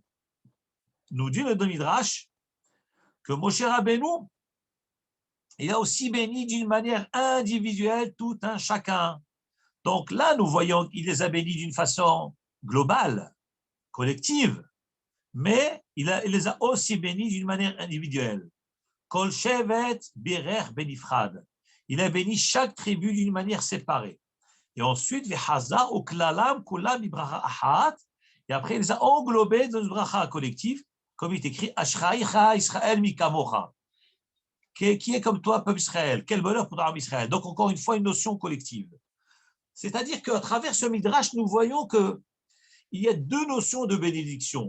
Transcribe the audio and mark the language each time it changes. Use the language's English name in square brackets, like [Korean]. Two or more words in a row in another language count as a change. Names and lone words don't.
[French] Nous dit le Midrash que Moshe Rabbeinu, il a aussi béni d'une manière individuelle tout un chacun. Donc là, nous voyons qu'il les a bénis d'une façon globale, collective, mais il les a aussi bénis d'une manière individuelle. [Hebrew] כל שבט בירך בנפרד. [French] Il a béni chaque tribu d'une manière séparée. Et ensuite, [Hebrew] וחזר וכללם כולם בברכה אחת. [French] Et après, il les a englobés dans une bracha collective, comme il est écrit, [Hebrew] אשריך ישראל מי כמוך. [French] Qui est comme toi, peuple Israël. Quel bonheur pour l'âme Israël. Donc, encore une fois, une notion collective. C'est-à-dire qu'à travers ce midrash, nous voyons qu'il y a deux notions de bénédiction.